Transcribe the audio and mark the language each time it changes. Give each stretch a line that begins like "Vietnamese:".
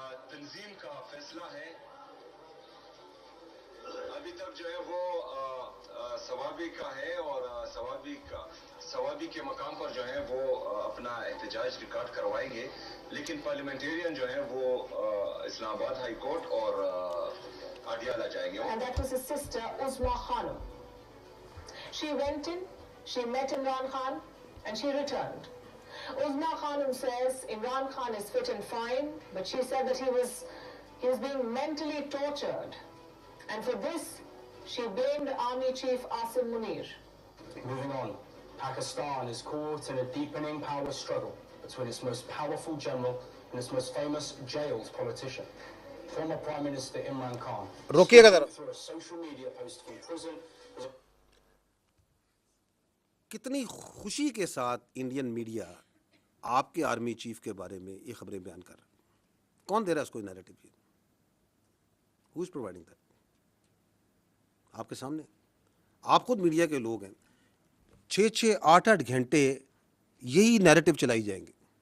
Urdu: تنظیم کا فیصلہ ہے ابھی تک جو ہے وہ ثوابی کا ہے، اور ثوابی کے مقام پر جو ہے وہ اپنا احتجاج ریکارڈ کروائیں گے. لیکن پارلیمنٹیرین جو ہے وہ اسلام آباد ہائی کورٹ اور اڈیالہ جائیں گے.
English: And that was his sister Uzma Khanum. She went in, she met Imran Khan and she returned. Uzma Khanum says Imran Khan is fit and fine, but she said that he was being mentally tortured. And for this, she blamed Army Chief Asim Munir. Moving on. Pakistan is caught in a deepening power struggle between its most powerful general and its most famous jailed politician. Former Prime Minister Imran Khan,
Urdu: روکیے گا ذرا.
English: through a social media post from prison, was
Urdu: کتنی خوشی کے ساتھ Indian media آپ کے army chief کے بارے میں یہ خبریں بیان کر رہا ہے. کون دے رہا ہے اس کو نیریٹو؟ یہ
English: Who is providing that?
Urdu: آپ کے سامنے. آپ خود میڈیا کے لوگ ہیں. 6-8 گھنٹے یہی نیریٹو چلائی جائیں گے.